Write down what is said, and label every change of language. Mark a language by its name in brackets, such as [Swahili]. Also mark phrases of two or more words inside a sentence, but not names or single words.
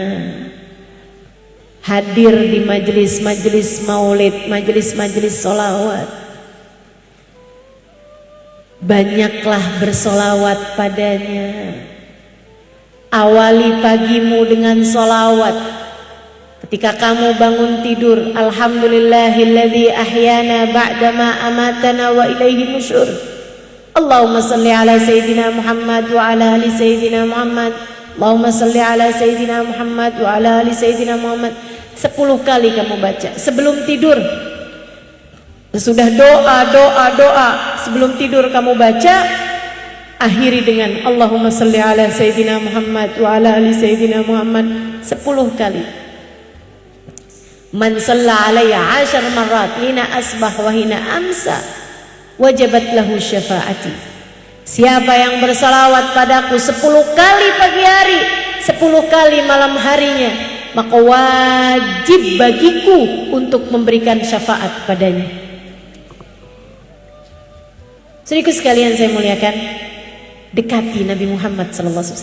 [Indonesian] Hadir di majelis-majelis maulid, majelis-majelis sholawat. Banyaklah bersolawat padanya. Awali pagimu dengan solawat. Ketika kamu bangun tidur, [Arabic] الحمد لله الذي أحيانا بعد ما أماتنا وإليه النشور. اللهم صل على سيدنا محمد وعلى آل سيدنا محمد اللهم صل على سيدنا محمد وعلى آل سيدنا محمد. [Indonesian] 10 kali kamu baca sebelum tidur. Sudah doa sebelum tidur kamu baca, akhiri dengan [Arabic] اللهم صل على سيدنا محمد وعلى آل سيدنا محمد [Indonesian] 10 kali. [Arabic] من صلى علي 10 مرات حين أصبح وحين أمسى وجبت له شفاعتي. [Indonesian] Siapa yang bersalawat padaku 10 kali pagi hari, 10 kali malam harinya, maka wajib bagiku untuk memberikan syafaat padanya. Saudaraku sekalian saya muliakan, dekati Nabi Muhammad SAW.